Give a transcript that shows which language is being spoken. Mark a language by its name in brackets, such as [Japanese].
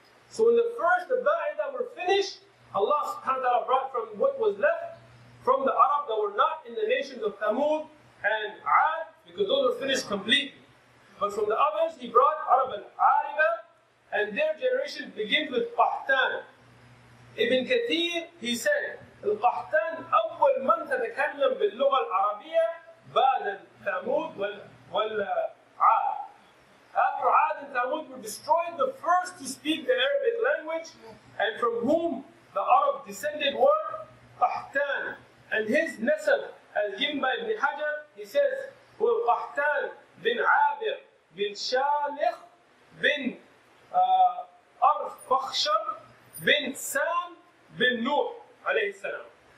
[English] So when the Ba'ida were finished, Allah subhanahu wa ta'ala brought from what was left from the Arab that were not in the nations of Thamud and Ad, because those were finished completely. But from the others, He brought Arab al-Rribat, and their generation begins with Qahtan. Ibn Kathir, he said, [Arabic] القحطان أول من تتكلم باللغة العربية بعد ثمود والعاد. [English] After Ad and Thamud were destroyed, the first to speak the Arabic language, and from whom the Arab descended were Qahtan. And his nasab, as given by Ibn Hajar, he says, هو Qahtan bin Abir bin Shalikh bin Arfakhshar bin Sam bin Nuh alayhi salam.